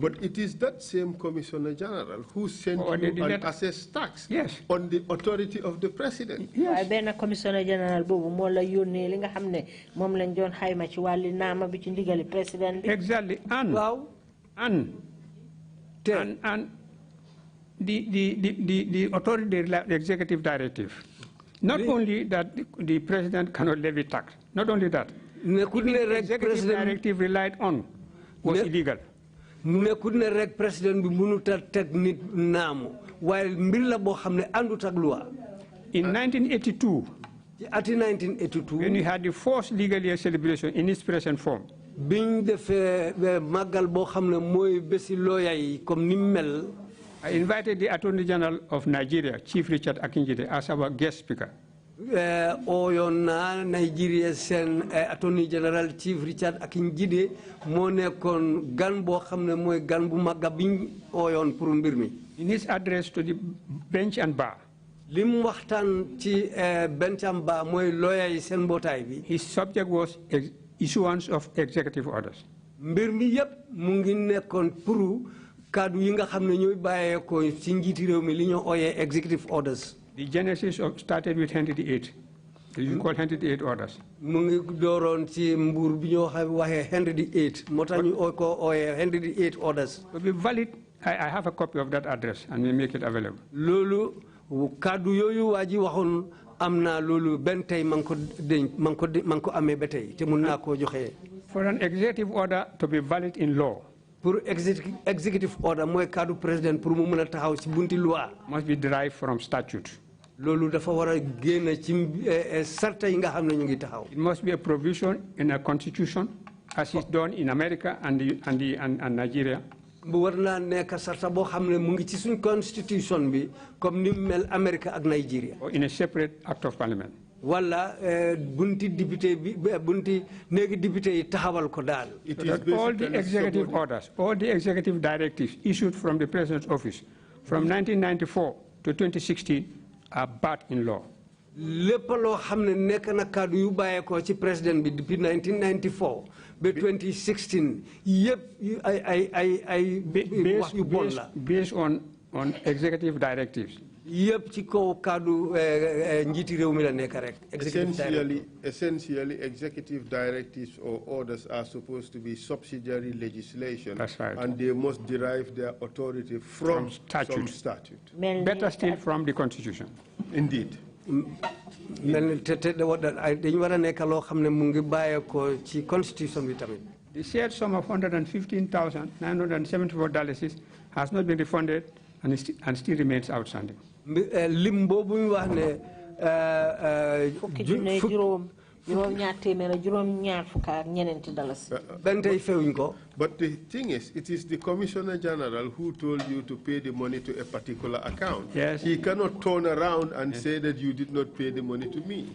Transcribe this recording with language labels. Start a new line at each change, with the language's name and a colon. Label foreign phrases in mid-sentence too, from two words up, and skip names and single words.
English: But it is that same Commissioner General who sent you an assessed tax on the authority of the president.
Wolof: Waaye benn
English: Commissioner General
Wolof: boobu moo la yónnee li nga xam ne moom lañ doon xayma ci wàlli naama bi ci ndigali président bi.
English: Exactly, and the authority, the executive directive. Not only that the president cannot levy tax, not only that, the executive directive relied on was illegal.
Wolof: Nekkul rek president bi mënuta teg nit naamu waaye mbir la boo xam ne àndut ak loi.
English: In 1982, when we had the first legal year celebration in its present form,
Wolof: biñ defee màggal boo xam ne mooy bési lawyer yi comme ni mel.
English: I invited the Attorney General of Nigeria, Chief Richard Akinjide, as our guest speaker.
Wolof: Oyona Nigeria sen
English: Attorney General
Wolof: Chief Richard Akinjide moo nekkoon gan boo xam ne mooy gan bu magga biñ oyoon pour mbir mi.
English: In his address to the bench and bar,
Wolof: lim waxtaan ci
English: bench and bar
Wolof: mooy lawyer yi seen mbootaay bi.
English: His subject was issuance of executive orders.
Wolof: Mbir mi yëpp mu ngi nekkoon pour kaddu yi nga xam ne ñooy bàyyeekoo ci njiiti réew mi li ñoo ooyee
English: executive orders. The genesis started with Henry VIII. You call Henry VIII orders.
Wolof: Mu ngi dooroon ci mbuur bi ñoo waxee Henry VIII moo tax ñu ko ooyee Henry VIII orders.
English: To be valid, I have a copy of that address and we make it available.
Wolof: Loolu kaddu yooyu waa ji waxoon am naa loolu benn tey man ko amee ba tey te mun naa koo joxe.
English: For an executive order to be valid in law,
Wolof: pour
English: executive order
Wolof: mooy kaddu président pour mu mën a taxaw ci bunti loi.
English: Must be derived from statute.
Wolof: Loolu dafa war a génn ci sarta yi nga xam ne ñu ngi taxaw.
English: It must be a provision in a constitution, as is done in America and Nigeria.
Wolof: Bu war naa nekk sarta boo xam ne mu ngi ci suñ constitution bi comme ni mel America ak Nigeria.
English: Or in a separate act of parliament.
Wolof: Wala bunti député bi bunti néegi député yi taxawal ko daal.
English: All the executive orders, all the executive directives issued from the president's office from 1994 to 2016 are barred in law.
Wolof: Lépp loo xam ne nekk na kaddu yu bàyyeekoo ci président bi depuis 1994 ba 2016 yëpp ay wax yu bon la.
English: Based on executive directives. Yep,
Wolof: ci kaw kaddu njiiti réew mi la nekk rek.
English: Essentially, executive directives or orders are supposed to be subsidiary legislation. That's right. And they must derive their authority from statute. Some statute. Better still from the constitution. Indeed.
Wolof: dañu war a nekk loo xam ne mu ngi bàyyeekoo ci constitution bi tamit.
English: The shared sum of $115,974 has not been refunded and still remains outstanding.
Wolof: Lim boobu ñu wax ne
English: But the thing is, it is the Commissioner General who told you to pay the money to a particular account. Yes. He cannot turn around and say that you did not pay the money to me.